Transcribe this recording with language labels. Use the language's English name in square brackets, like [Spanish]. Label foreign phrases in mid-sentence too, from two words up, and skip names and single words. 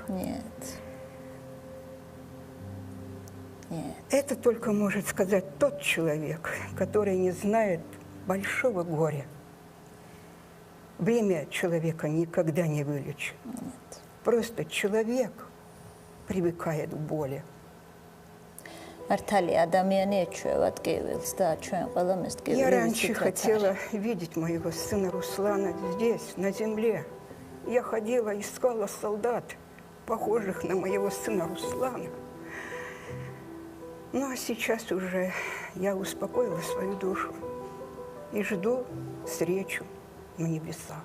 [Russian] Нет. Нет. Это только может сказать тот человек, который не знает большого горя. Время человека никогда не вылечит. Нет. Просто человек привыкает к боли. [Georgian] მართალი ადამიანი ეჩვევათ კივილს და ჩვენ ყველამ ეს კივილი [Russian] Я раньше хотела видеть моего сына Руслана здесь, на земле. Я ходила, искала солдат, похожих на моего сына Руслана. Ну а сейчас уже я успокоила свою душу и жду встречу на небесах.